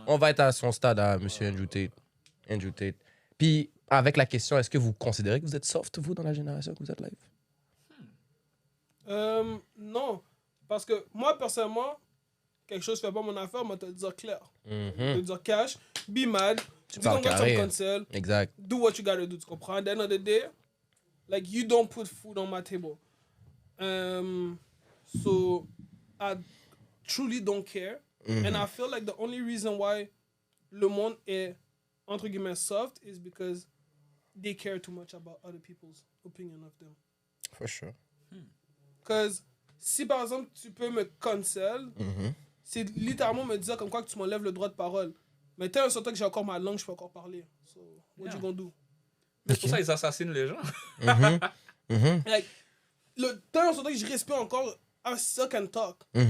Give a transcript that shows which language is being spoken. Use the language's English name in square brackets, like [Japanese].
[French] on va être à son stade, à M. Andrew Tate. Andrew Tate. Puis, avec la question, est-ce que vous considérez que vous êtes soft, vous, dans la génération que vous êtes live? Non, parce que moi personnellement, quelque chose fait pas mon affaire, moi te le dire clair. Te le dire cash, [English] be mad, [French] dis parles comme quoi tu carré. me cancel, Exact. [English] do what you gotta do, [French] tu comprends? [English] At the end of the day, like you don't put food on my table. So I truly don't care. And I feel like the only reason why [French] le monde est entre guillemets soft [English] is because they care too much about other people's opinion of them. For sure. [French] Because si par exemple tu peux me cancel, c'est littéralement me dire comme quoi que tu m'enlèves le droit de parole. Mais t'es un certain que j'ai encore ma langue, je peux encore parler. [English] So, what you gonna do? [French] C'est pour ça qu'ils assassinent les gens. Like, t'es un certain que je respire encore, [English] I still can talk.